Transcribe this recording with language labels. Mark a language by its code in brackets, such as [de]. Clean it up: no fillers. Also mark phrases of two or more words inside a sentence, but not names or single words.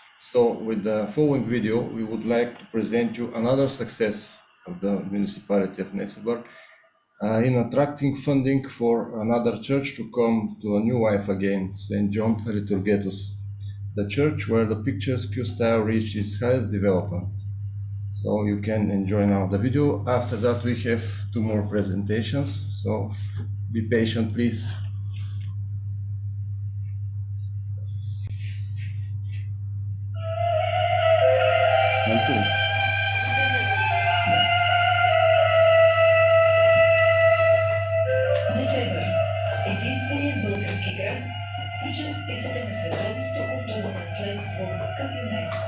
[en] So with the following video, we would like to present you another success of the municipality of Nasseba in attracting funding for another church to come to a new life again, St. John Liturgetus, the church where the picturesque style reached its highest development. So you can enjoy now the video. After that, we have two more presentations. So be patient, please. [bg] Несебър – единственият български град, включен в списъка на световното културно наследство към ЮНЕСКО.